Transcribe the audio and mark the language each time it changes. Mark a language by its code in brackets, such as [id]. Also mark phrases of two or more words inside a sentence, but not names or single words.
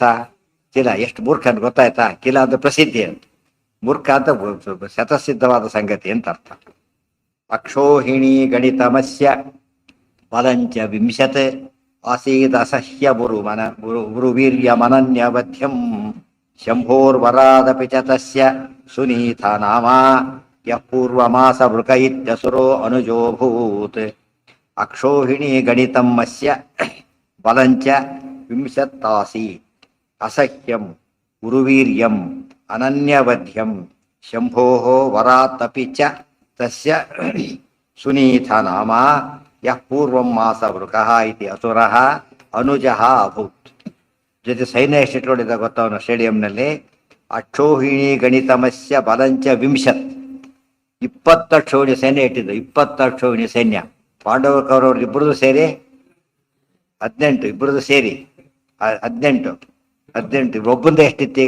[kn] ಕಿಲ ಎಷ್ಟು ಮೂರ್ಖ ಅಂತ ಗೊತ್ತಾಯ್ತಾ? ಕಿಲ ಅಂತ ಪ್ರಸಿದ್ಧಿ ಅಂತ, ಮೂರ್ಖ ಅಂತ ಶತಸಿದ್ಧವಾದ ಸಂಗತಿ ಅಂತ ಅರ್ಥ. [sa] ಅಕ್ಷೋಹಿಣಿ ಗಣಿತಮಸ್ಯ ಫಲಂಚ ವಿಂಶತ್ ಆಸೀದ ಅಸಹ್ಯ ಗುರುವೀರ್ಯಮನನ್ಯವಧ್ಯಂ ಶಂಭೋರ್ವರಾದಪಿ ಚ ತಸ್ಯ ಸುನೀತ ನಾಮ ಯಃ ಪೂರ್ವಮಾಸ ವೃಕ ಇತ್ಯಸುರೋ ಅನುಜೋಭೂತ್. ಅಕ್ಷೋಹಿಣಿ ಗಣಿತಂ ಅಸ್ಯ ಬಲಂಚ ವಿಂಶತ್ತಾಸಿ ಅಸಹ್ಯಂ ಗುರುವೀರ್ಯಂ ಅನನ್ಯವಧ್ಯಂ ಶಂಭೋಃ ವರಾತಪಿ ಚ ತಸ್ಯ ಸುನೀತ ನಾಮ ಯಃ ಪೂರ್ವಂ ಮಾಸ ವೃಕಃ ಇತಿ ಅಸುರಃ ಅನುಜಃ ಅಭೂತ್. [kn] ಜೊತೆ ಸೈನ್ಯ ಎಷ್ಟಿಟ್ಕೊಂಡಿದ್ದ ಗೊತ್ತವನು ಸ್ಟೇಡಿಯಂನಲ್ಲಿ? [sa] ಅಕ್ಷೋಹಿಣಿ ಗಣಿತಮಸ್ಯ ಬಲಂಚ ವಿಂಶತ್, [kn] 20 ಅಕ್ಷೋಹಿಣಿ ಸೈನ್ಯ ಇಟ್ಟಿದ್ದು. 20 ಅಕ್ಷೋಹಿಣಿ ಸೈನ್ಯ. ಪಾಂಡವ ಕೌರವರು ಇಬ್ಬರದು ಸೇರಿ 18, ಇಬ್ಬರದು ಸೇರಿ 18 ಒಬ್ಬಂದ ಎಷ್ಟಿತ್ತೀಗ?